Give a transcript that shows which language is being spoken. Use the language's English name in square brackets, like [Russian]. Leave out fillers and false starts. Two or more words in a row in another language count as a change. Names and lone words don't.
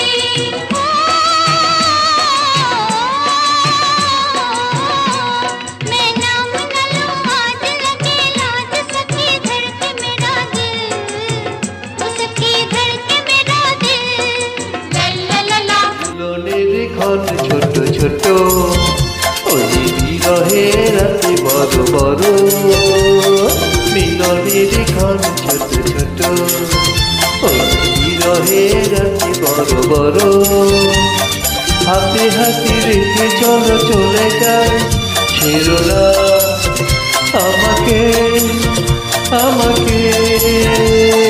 [Hindi] मैं नाम न लूं आज लगे लाज सखी धड़ के मेरा दिल ओ सखी धड़ के मेरा दिल ला ला ला ला [Bangla] মিলনের ক্ষণ ছোট ছোট ওই বিরহে রাতে বড় বড় মিলনের ক্ষণ ছোট ছোট ওই বিরহে রাতে বড় বড় হাতে হাতে রেখে চলো চলে যায় ছেড়ো না আমাকে আমাকে